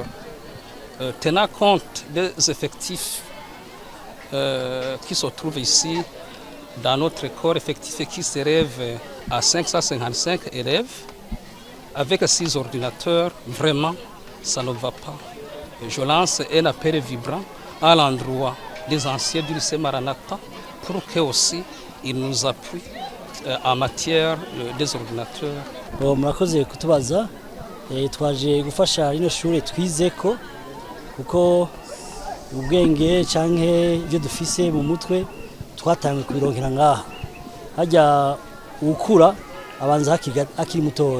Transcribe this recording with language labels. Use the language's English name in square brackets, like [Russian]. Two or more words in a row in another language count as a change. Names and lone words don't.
[French] Tenant compte des effectifs qui se trouvent ici, dans notre école, effectif qui s'élève à 555 élèves, avec 6 ordinateurs, vraiment, ça ne va pas. Je lance un appel vibrant à l'endroit des anciens du lycée Maranatha pour qu'eux aussi ils nous appuient en matière des ordinateurs. [Rundi] Murakoze kutubaza twaje gufasha rino shure twizeko kuko ubwenge canke ibyo dufise mu mutwe twatanga kubironkera ngaha hajya ukura abanza akiri mutoya.